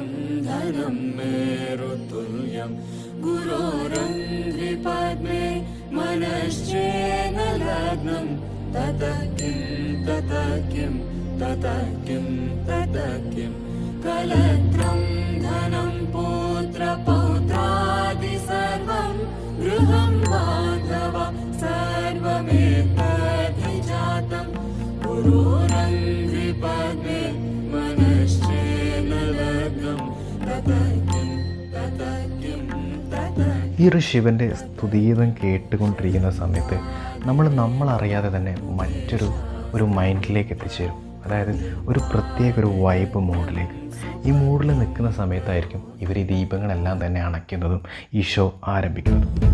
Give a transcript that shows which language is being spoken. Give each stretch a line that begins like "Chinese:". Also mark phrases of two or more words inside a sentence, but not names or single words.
Sanskrit: धनं मेरुतुल्यं गुरोरङ्घ्रिपद्मे मनश्चेन लग्नं ततः किं ततः किं ततः किं ततः किं कलत्रं धनं पुत्रपौत्रादि सर्वं गृहं बान्धवा सर्वमेतद्विजातं गुरोरङ्घ्रिपद्मे मनश्चेन लग्नं ततः किं ततः किं ततः.
Malayalam: ഈ ഒരു ശിവൻ്റെ സ്തുതിഗീതം കേട്ടുകൊണ്ടിരിക്കുന്ന സമയത്ത് നമ്മളറിയാതെ തന്നെ ഒരു മൈൻഡിലേക്ക് എത്തിച്ചേരും. അതായത് ഒരു പ്രത്യേക ഒരു വൈബ് മൂഡിലേക്ക്. ഈ മൂഡിൽ നിൽക്കുന്ന സമയത്തായിരിക്കും ഇവർ ഈ ദീപങ്ങളെല്ലാം തന്നെ അണയ്ക്കുന്നതും ഈ ഷോ ആരംഭിക്കുന്നതും.